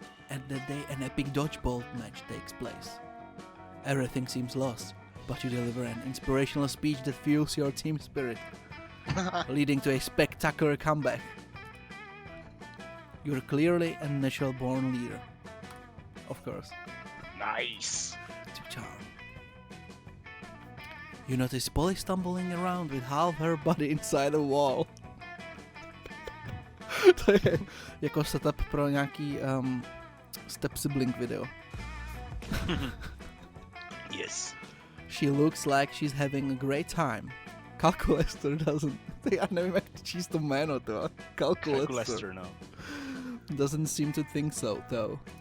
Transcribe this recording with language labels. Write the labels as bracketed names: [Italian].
[English] At that day an epic dodgeball match takes place. Everything seems lost, but you deliver an inspirational speech that fuels your team spirit, leading to a spectacular comeback. You're clearly a natural-born leader. Of course. Nice! To charm. You notice Polly stumbling around with half her body inside a wall. [Czech] To je jako setup pro nějaký step sibling video. [English] Yes. She looks like she's having a great time. Calculaster doesn't... [Czech] Já nevím, jak číst to jméno, to. [English] Calculaster. No. Doesn't seem to think so, though.